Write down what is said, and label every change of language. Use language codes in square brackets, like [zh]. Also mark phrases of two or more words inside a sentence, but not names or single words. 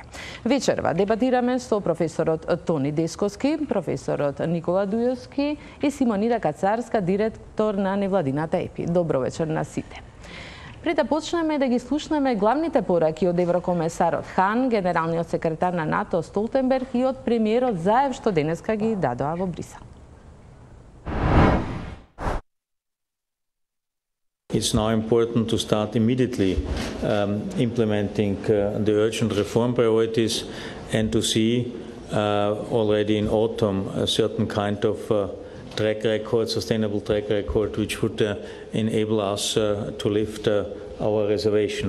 [mk] Вечерва дебатираме со професорот Тони Десковски, професорот Никола Дујовски и Симонида Кацарска, директор на невладината ЕПИ. Добро вечер на сите. Пред да почнеме да ги слушнеме главните пораки од еврокомесарот Хан, генералниот секретар на НАТО Столтенберг и од премиерот Заев, што денеска ги дадоа во Брисел. [en] It's now important to start immediately implementing the urgent reform priorities and to see already in autumn a certain kind of track record, sustainable track record, which would enable us to lift our reservation.